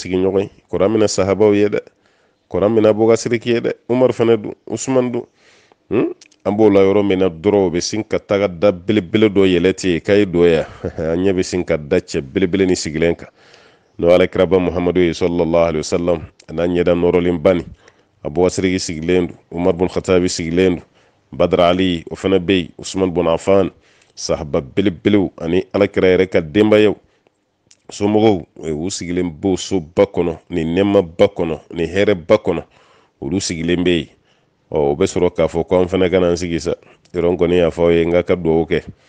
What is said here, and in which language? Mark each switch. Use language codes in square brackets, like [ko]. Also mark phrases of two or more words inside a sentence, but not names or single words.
[bm] sigi ɲɔgɔn ye kɔrɔ mina sahabaw ye dɛ kɔrɔ mina abubakasiriki ye dɛ umaru fana don usman don an b'o la yɔrɔ min na dɔrɔn o bɛ sin ka taga da belebele dɔ yɛlɛ ten yen k'a ye dɔ yan an ɲɛ bɛ sin ka da cɛ belebele ni sigilen kan n'o alakiraba muhamadu ye [ar] صلى الله عليه وسلم [bm] n'a ɲɛda nɔrɔlen bani abubakasiriki sigilen don umar bin khatabi sigilen don badara ali o fana bɛ yen usman bin affan sahaba belebelew ani alakira yɛrɛ ka denbayaw somɔgɔw u sigilen b'o soba kɔnɔ ni nɛɛmaba kɔnɔ ni hɛrɛba kɔnɔ olu sigilen bɛ yen o bɛ sɔrɔ k'a fɔ ko an fana ka na an sigi sa yɔrɔ kɔni y'a fɔ aw ye n ka dugawu kɛ